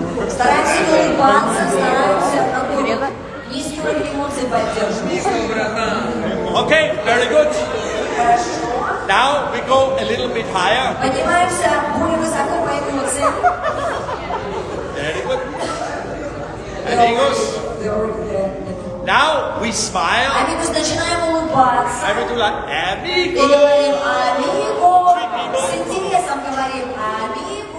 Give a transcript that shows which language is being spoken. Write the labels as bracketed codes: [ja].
[ru] Стараемся не улыбаться, стараемся такой низкий уровень эмоций поддерживать. [en] Okay, very good. [ru] Хорошо. [en] Now we go a little bit higher. [ru] Поднимаемся более высоко по эмоциям. [en] Very good. Amigos. Now we smile [ru] Амигос, начинаем улыбаться. [en] and we do like [ru] И говорим [es] amigo. [ru] «Амиго». С интересом говорим «Амиго».